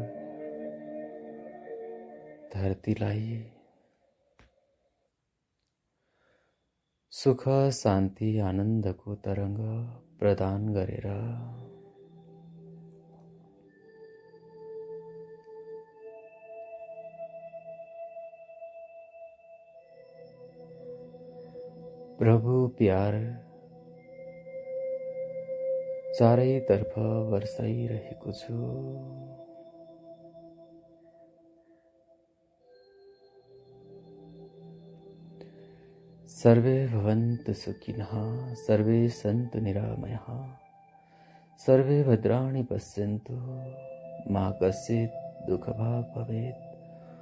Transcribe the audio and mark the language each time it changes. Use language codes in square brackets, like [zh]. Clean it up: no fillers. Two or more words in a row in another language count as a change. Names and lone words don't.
[ne] धरतीलाई सुख शान्ति आनन्दको तरङ्ग प्रदान गरेर प्रभु प्यार चारैतर्फ वर्षाइरहेको छु। [sa] सर्वे भवन्तु सुखिनः, सर्वे सन्तु निरामयाः, सर्वे भद्राणि पश्यन्तु, मा कश्चित् दुःखभाग् भवेत्।